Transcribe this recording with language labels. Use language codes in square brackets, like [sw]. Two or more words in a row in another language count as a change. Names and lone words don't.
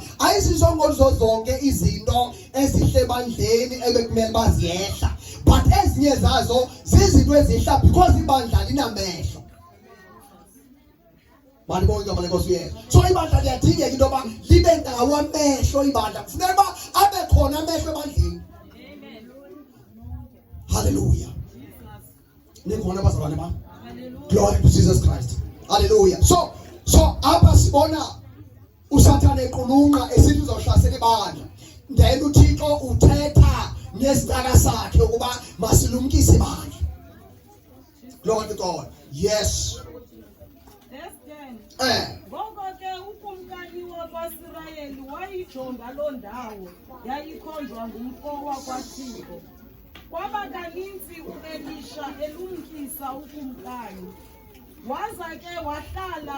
[xh] Ayisizongo zonke izinto ezihle bandleni ebekumele baziyehla, but ezinye zazo zizinto ezihla because ibandla linamehlo. Malibonke igama lenkosi yethu. So ibandla liyadingeka into yoba libe ndawo amehlo ibandla. Kufuneka uba abe khona amehlo ebandleni. Amen. Hallelujah. Nikhona bazalwane bam. [en] Glory to Jesus Christ. Hallelujah. [xh] So apha sibona uSathane equlunqa esithi uzawuhlasela ibandla. Then uThixo uthetha nesitaka sakhe ukuba masilumkise ibandla. [en] Glory to God. Yes. [xh] Ngoko ke ukumkani wakwaSirayeli wayijonga loo ndawo yayikhonjwa ngumfo wakwaThixo. Kwaba kaninzi uElisha elumkisa ukumkani. Waza ke wahlala